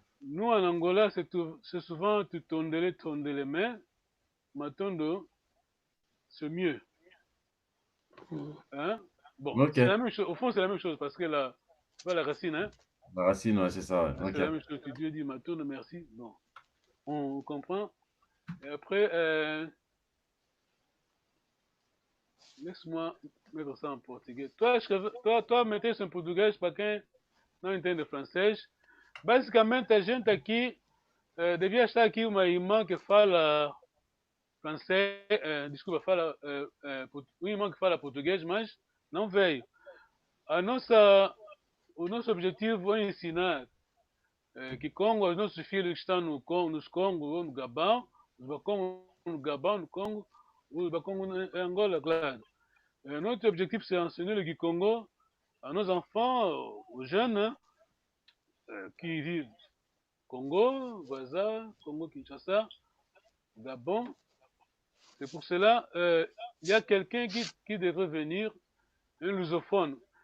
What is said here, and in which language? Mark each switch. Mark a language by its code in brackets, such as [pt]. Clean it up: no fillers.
[fr] Nous, en Angola, c'est souvent tondele, mais Matondo, c'est mieux. Hein? Bon, Ok. c'est la même chose. Au fond, c'est la même chose parce que tu vois la racine, hein? La racine, ouais, c'est ça, ouais. C'est la Ok. même chose. Tu dis Matondo, merci. Bon, on comprend. Et après, laisse-moi mettre ça en portugais. Toi, toi, mettez en português [pt] para quem não entende francês. basicamente a gente aqui devia estar aqui uma irmã que fala francês, desculpa, fala uma irmã que fala português, mas não veio. O nosso objetivo é ensinar que Congo, os nossos filhos que estão no Congo, nos Congo ou no Gabão, os Bakongo no Gabão, no Congo, os Bakongo em Angola, claro. [fr] Notre objectif, c'est enseigner le Kikongo à nos enfants, aux jeunes qui vivent Congo, Gaza, Congo-Kinshasa, Gabon. C'est pour cela il y a quelqu'un qui devrait venir, un lusophone.